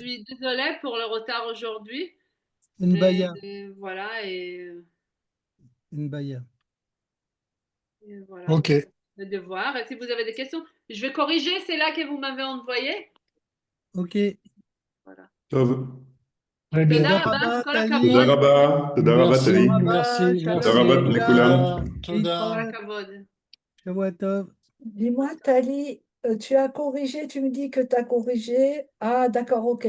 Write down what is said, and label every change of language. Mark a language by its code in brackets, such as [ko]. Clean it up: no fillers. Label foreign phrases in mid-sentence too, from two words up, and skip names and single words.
[fr] suis désolée pour le retard aujourd'hui. Une baya. Voilà, et Une baya. voilà. OK. le devoir. Et si vous avez des questions, je vais corriger celle-là que vous m'avez envoyée. Ok. Voilà. [he] טוב. [fr] Très bien. [he] תודה תודה רבה, רבה, כל טלי. תודה הכבוד. רבה, תודה רבה, [fr] Merci, [he] טלי. [fr] merci, [he] שלום [fr] merci. [he] תודה רבה לכולם. תודה. כל הכבוד. שבוע טוב. [fr] Dis-moi, Tali, tu as corrigé, tu me dis que tu as corrigé. Ah, d'accord, ok.